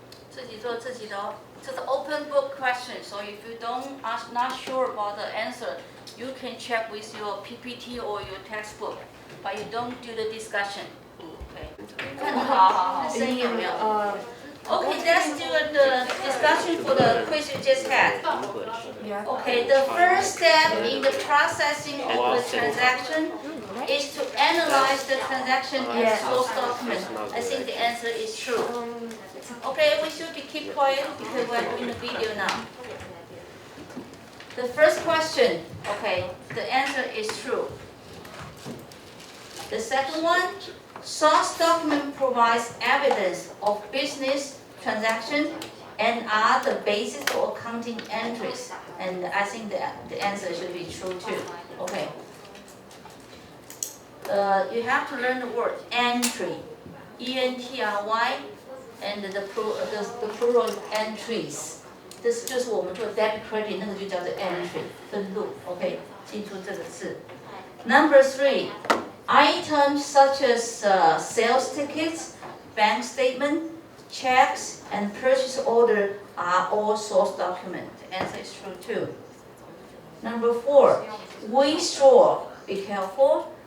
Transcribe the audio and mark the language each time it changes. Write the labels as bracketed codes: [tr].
[zh] 自己做自己的哦，这是 [en] open book question. So if you are not sure about the answer, you can check with your PPT or your textbook, but you don't do the discussion. Okay. [zh] 看得好，声音有没有？ [en] Okay, let's do the discussion for the quiz you just had. Okay, the first step in the processing of the transaction is to analyze the transaction and source document. I think the answer is true. Okay, we should keep quiet because we're doing the video now. The first question, okay, the answer is true. The second one, source document provides evidence of business transaction and are the basis for accounting entries. And I think the answer should be true too. Okay. You have to learn the word entry, E-N-T-R-Y, and the plural entries. [zh] 这是就是我们做 debit credit 那个就叫做 entry 分录 ，OK， 记住这个字。 [en] Number 3, items such as sales tickets, bank statement, checks, and purchase order are all source document. The answer is true too. Number 4, we store. Be careful.